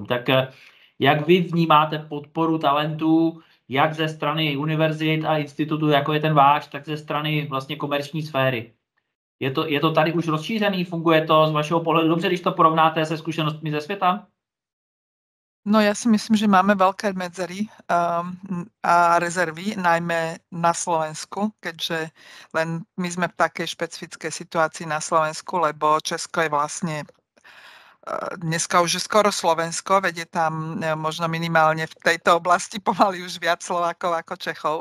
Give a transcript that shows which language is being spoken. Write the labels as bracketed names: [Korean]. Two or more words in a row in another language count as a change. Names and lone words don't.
[Czech] Tak jak vy vnímáte podporu talentů, jak ze strany univerzit a institutu, jako je ten váš, tak ze strany vlastně komerční sféry? Je to tady už rozšířený? Funguje to z vašeho pohledu dobře, když to porovnáte se zkušenostmi ze světa? [Slovak] No ja si myslím, že máme veľké medzery a rezervy, najmä na Slovensku, keďže len my sme v takej špecifickej situácii na Slovensku, lebo Česko je vlastne dneska už je skoro Slovensko, veď je tam možno minimálne v tejto oblasti pomaly už viac Slovákov ako Čechov.